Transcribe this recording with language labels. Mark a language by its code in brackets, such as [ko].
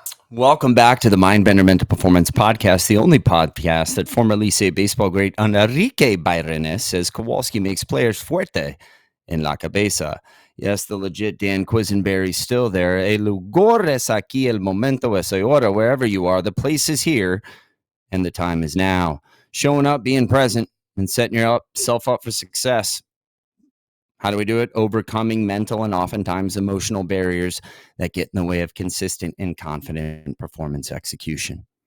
[en] Welcome back to the Mindbender Mental Performance Podcast, the only podcast that former Licey baseball great Enrique Bayrones says Kowalski makes players fuerte in [es] la cabeza. [en] Yes, the legit Dan Quisenberry's still there. [es] El lugar es aquí, el momento es ahora. [en] Wherever you are, the place is here, and the time is now. Showing up, being present, and setting yourself up for success. How do we do it? Overcoming mental and oftentimes emotional barriers that get in the way of consistent and confident performance execution.